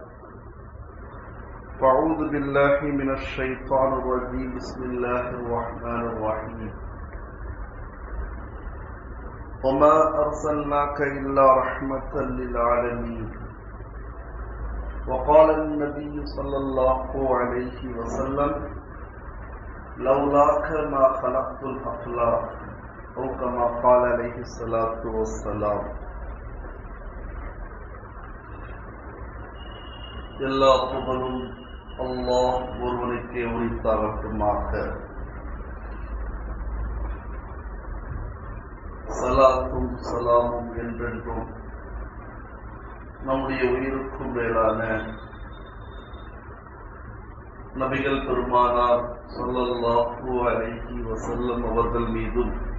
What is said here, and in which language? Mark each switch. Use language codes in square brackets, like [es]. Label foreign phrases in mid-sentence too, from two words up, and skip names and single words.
[ar] فأعوذ بالله من الشيطان الرجيم بسم الله الرحمن الرحيم وما أرسلناك إلا رحمة للعالمين وقال النبي صلى الله عليه وسلم لولاك ما خلقت الأفلاك أو كما قال عليه الصلاة والسلام. [ta] எல்லா புகழும் அல்லாஹ் ஒருவனுக்கே உரித்தாகட்டுமாக. சலாத்தும் சலாமும் என்றென்றும் நம்முடைய உயிருக்கும் மேலான நபிகள் பெருமானார் [ar] صلى الله عليه وسلم [ta] அவர்கள் மீதும்